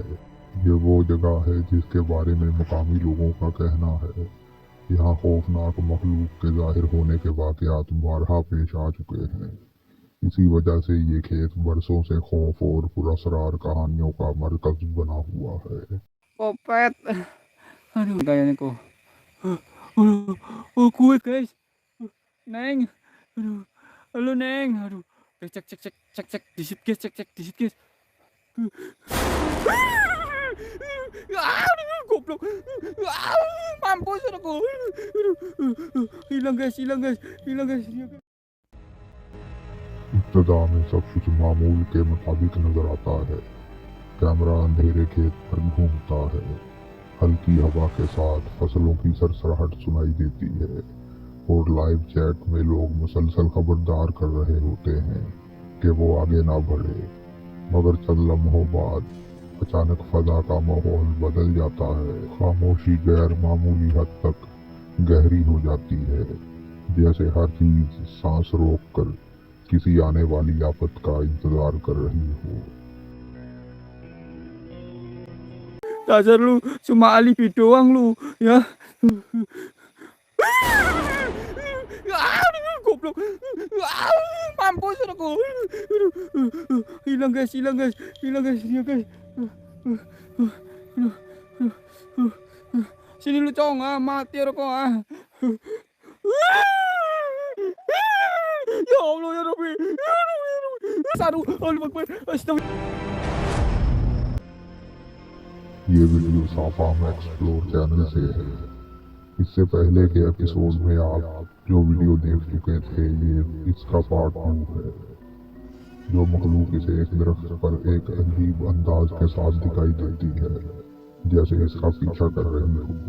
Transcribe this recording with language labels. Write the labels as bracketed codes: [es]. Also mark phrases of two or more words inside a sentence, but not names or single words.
[ur] یہ وہ جگہ ہے جس کے بارے میں مقامی لوگوں کا کہنا ہے یہاں خوفناک مخلوق کے ظاہر ہونے کے واقعات بارہا پیش آ چکے ہیں. اسی وجہ سے یہ کھیت برسوں سے خوف اور پراسرار کہانیوں کا مرکز بنا ہوا ہے. [id] Kopet. Aduh, gayanya kok. Aduh, oh kuat guys. Neng. Aduh. Halo Neng. Aduh. Cek cek cek cek cek disit guys, cek cek disit guys. Aduh, goblok. Mampus aku. Aduh. Hilang guys, hilang guys. Hilang guys. [ur] ابتدا میں سب کچھ معمول کے مطابق نظر آتا ہے. کیمرہ اندھیرے کھیت پر گھومتا ہے. ہلکی ہوا کے ساتھ فصلوں کی سرسراہٹ سنائی دیتی ہے اور [en] live chat [ur] میں لوگ مسلسل خبردار کر رہے ہوتے ہیں کہ وہ آگے نہ بڑھے. مگر چند لمحوں بعد اچانک فضا کا ماحول بدل جاتا ہے. خاموشی غیر معمولی حد تک گہری ہو جاتی ہے، جیسے ہر چیز سانس روک کر کسی آنے والی آفت کا انتظار کر رہی ہو. [id] Dasar lu cuma alibi doang lu ya. Aduh, goblok. Mampus aku. Hilang guys, hilang guys. Hilang guys, hilang guys. Sini lu cong, mati aku ah. [ar] يا الله يا ربي. Aduh, الله أكبر. أستغفر الله. [ur] یہ ویڈیو صفا میں ایکسپلور چینل سے ہے. اس سے پہلے کے ایپیسوڈ میں آپ جو ویڈیو دیکھ چکے تھے، یہ اس کا پارٹ 2 ہے. جو مخلوق اسے ایک درخت پر ایک عجیب انداز کے ساتھ دکھائی دیتی ہے، جیسے اس کا پیچھا کر رہی ہو.